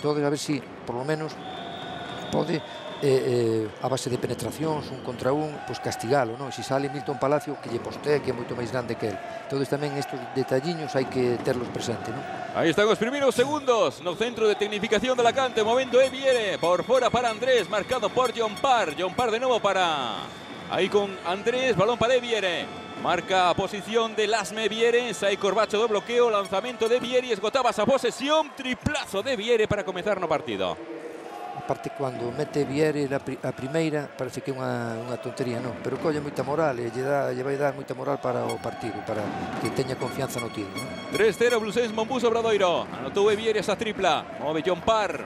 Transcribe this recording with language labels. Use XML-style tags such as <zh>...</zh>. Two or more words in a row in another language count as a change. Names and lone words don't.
<gl>Entonces,</gl> <es>a ver si, por lo menos,</es> <gl>pode, a base de penetracións, un contra un, pois castigalo, non? Se sale Milton Palacio, que lle postee, que é moito máis grande que el. Entonces, tamén estes detalliños hai que terlos presente, non?</gl> <es>Ahí están los primeros segundos.</es> <gl>No centro de tecnificación de Alacante.</gl> <es>Momento Eviere. Por fuera para Andrés. Marcado por John Parr. John Parr de nuevo para... Ahí con Andrés. Balón para Eviere. Marca posición de Lasme Viere.</es> <gl>Sai Corbacho de bloqueo. Lanzamiento de Viere. Esgotaba esa posesión. Triplazo de Viere para comenzar no partido. Aparte, cando mete Viere a primeira, parece que é unha tontería, non? Pero colle moita moral e lle vai dar moita moral para o partido, para que teña confianza no tiro, non?</gl> <es>3-0 Blusens Monbus Obradoiro. Anotó Eviere esa tripla.</es> <gl>Move John Parr.</gl>